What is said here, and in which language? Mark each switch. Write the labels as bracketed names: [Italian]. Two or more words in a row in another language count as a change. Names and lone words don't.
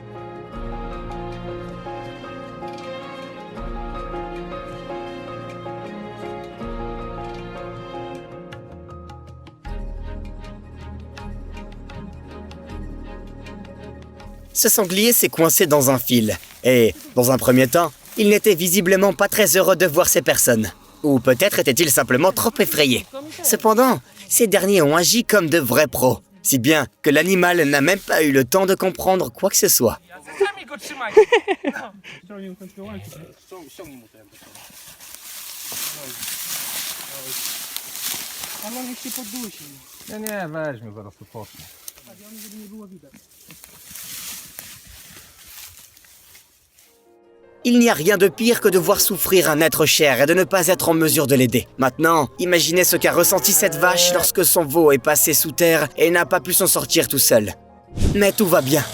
[French] Ce sanglier s'est coincé dans un fil. Et, dans un premier temps, il n'était visiblement pas très heureux de voir ces personnes. Ou peut-être était-il simplement trop effrayé. Cependant, ces derniers ont agi comme de vrais pros, si bien que l'animal n'a même pas eu le temps de comprendre quoi que ce soit. [Polish] Ściągnij ten łańcuch. Ściągnij mu to jakby to. Ale on niech się poddusi. Nie, weźmie, zaraz to poszło. Tak, i on żeby nie było widać. [French] Il n'y a rien de pire que de voir souffrir un être cher et de ne pas être en mesure de l'aider. Maintenant, imaginez ce qu'a ressenti cette vache lorsque son veau est passé sous terre et n'a pas pu s'en sortir tout seul. Mais tout va bien.